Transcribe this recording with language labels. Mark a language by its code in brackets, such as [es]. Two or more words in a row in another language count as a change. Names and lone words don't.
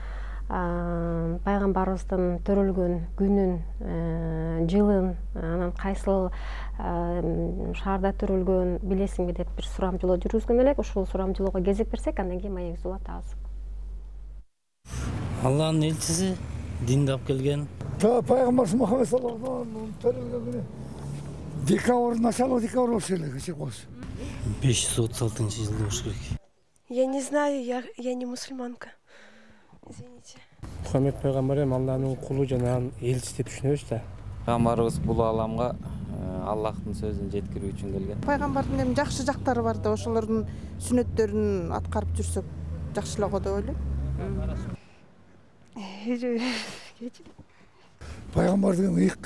[ky] Пайгамбарыбыздын төрөлгөн күнүн, жылын, анан кайсыл шаарда төрөлгөн билесиңби деп бир сурамжылоо жүргүзгөн элек. Ушул сурамжылоого кезек берсек, андан кийин маегибизди улантабыз. Аллахтын элчиси динди алып келген. Пайгамбарыбыз Мухаммед [ar] صلى الله عليه وسلم [ky] төрөлгөн күнү декабрь, [ru] начало декабря [ky] болушу керек, 536 жылда болушу керек. [ru] Я не знаю, я не мусульманка. Извините. [ky] Мухаммед пайгамбар эми Аллахтын кулу жана элчиси деп түшүнөбүз да. Пайгамбарыбыз бул аламга Аллахтын сөзүн жеткирүү үчүн келген. Пайгамбардын эми жакшы жактары бар да, ошолордун сүннөттөрүн аткарып жүрсөк жакшылоо деп ойлойм. Пайғамбар деген ыйык.